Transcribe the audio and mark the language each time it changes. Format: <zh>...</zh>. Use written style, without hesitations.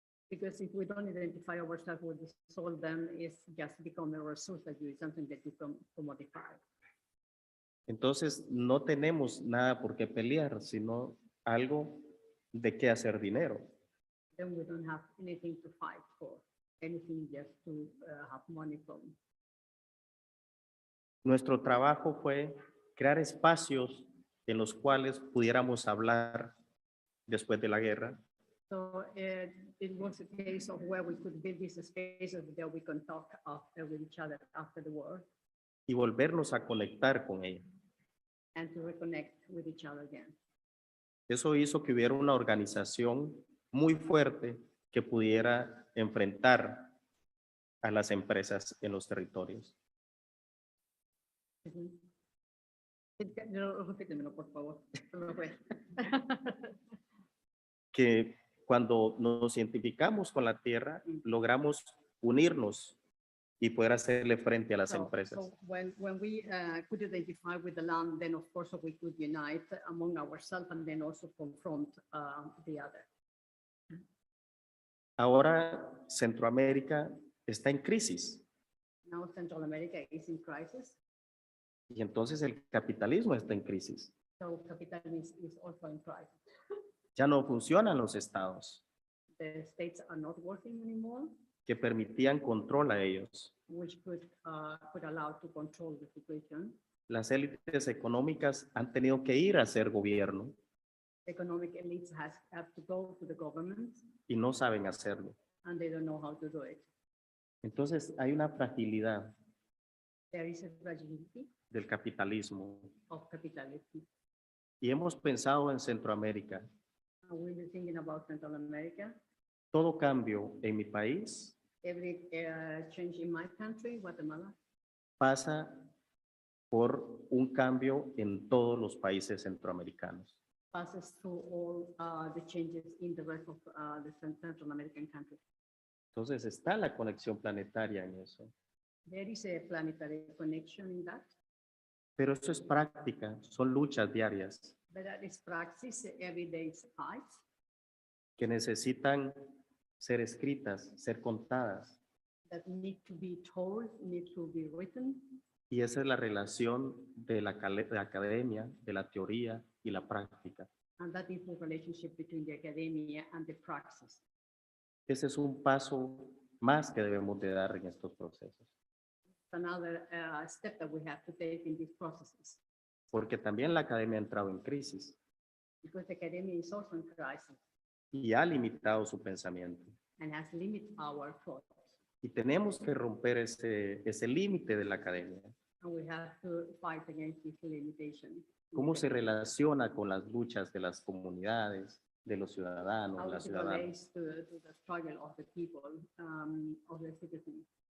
<en>Because if we don't identify ourselves with the soil, then it's just become a resource that you, something that you can commodify.</en> <es>Entonces no tenemos nada por qué pelear, sino algo de qué hacer dinero.</es> <en>Then we don't have anything to fight for, anything just to have money from.</en> <es>Nuestro trabajo fue crear espacios en los cuales pudiéramos hablar después de la guerra.</es> <en>So it was a case of where we could build these spaces that we can talk with each other after the war</en> <es>Y volvernos a conectar con ella.</es> <en>and to reconnect with each other again.</en> <es>Eso hizo que hubiera una organización muy fuerte que pudiera enfrentar a las empresas en los territorios. Repítemelo, por favor. Se me fue. Que cuando nos identificamos con la tierra, logramos unirnos y poder hacerle frente a las empresas.</es> <en>So when we could identify with the land, then of course we could unite among ourselves and then also confront the other.</en> <es>Ahora Centroamérica está en crisis</es> <en>Now Central America is in crisis,</en> <es>y entonces el capitalismo está en crisis.</es> <en>so capitalism is also in crisis.</en> <es>Ya no funcionan los estados</es> <en>The states are not working anymore,</en> <es>que permitían control a ellos.</es> <en>which could allow to control the situation.</en> <es>Las élites económicas han tenido que ir a hacer gobierno</es> <en>Economic elites have to go to the government</en> <es>y no saben hacerlo.</es> <en>and they don't know how to do it.</en> <es>Entonces hay una fragilidad</es> <en>There is a fragility</en> <es>del capitalismo</es> <en>of capitalism.</en> <es>y hemos pensado en Centroamérica.</es> <en>And we were thinking about Central America.</en> <es>Todo cambio en mi país</es> <en>Every change in my country, Guatemala,</en> <es>pasa por un cambio en todos los países centroamericanos.</es> <en>passes through all the changes in the rest of the Central American countries.</en> <es>Entonces está la conexión planetaria en eso.</es> <en>There is a planetary connection in that,</en> <es>Pero eso es práctica, son luchas diarias</es> <en>but that is practice, everyday fights</en> <es>que necesitan ser escritas, ser contadas.</es> <en>that need to be told, need to be written,</en> <es>Y esa es la relación de de la academia, de la teoría y la práctica.</es> <en>And that is the relationship between the academia and the praxis.</en> <es>Ese es un paso más que debemos de dar en estos procesos,</es> <en>It's another step that we have to take in these processes,</en> <es>porque también la academia ha entrado en crisis</es> <en>because the academia is also in crisis</en> <es>y ha limitado su pensamiento.</es> <en>and has limited our thoughts.</en> <es>Y tenemos que romper ese límite de la academia.</es> <en>And we have to fight against this limitation.</en> <es>¿Cómo se relaciona con las luchas de las comunidades, de los ciudadanos,</es> <en>How</en> <es>las</es> <en>it</en> <es>ciudadanas?</es> <en>relates to the struggle of the people, of the citizens.</en>